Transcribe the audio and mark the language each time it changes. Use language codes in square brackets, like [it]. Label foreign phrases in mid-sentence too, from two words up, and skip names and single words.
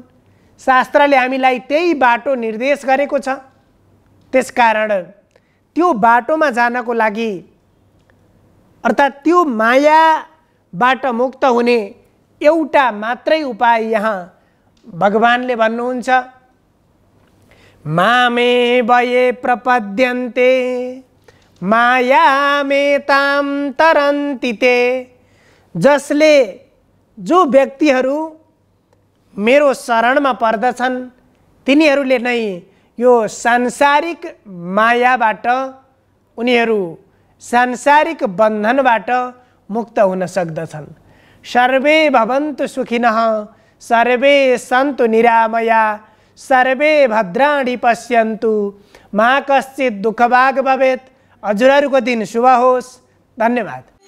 [ne] शास्त्रले हामीलाई त्यही बाटो निर्देश गरेको छ। त्यसकारण त्यो बाटोमा जानको लागि, अर्थात् त्यो मायाबाट मुक्त हुने एउटा मात्रै उपाय यहाँ भगवानले भन्नुहुन्छ, [sa] मामे वये प्रपद्यन्ते मायामेतां तरन्ति ते। [ne] जसले, जो व्यक्तिहरू मेरो शरणमा पर्दछन् तिनीहरूले नै यो सांसारिक मायाबाट, उनीहरू सांसारिक बन्धनबाट मुक्त हुन सक्दछन्। [sa] सर्वे भवन्तु सुखिनः, सर्वे सन्तु निरामया, सर्वे भद्राणि पश्यन्तु, मा कश्चित् दुःखभाग् भवेत्। [ne] हजुरहरूको दिन शुभ होस्। धन्यवाद।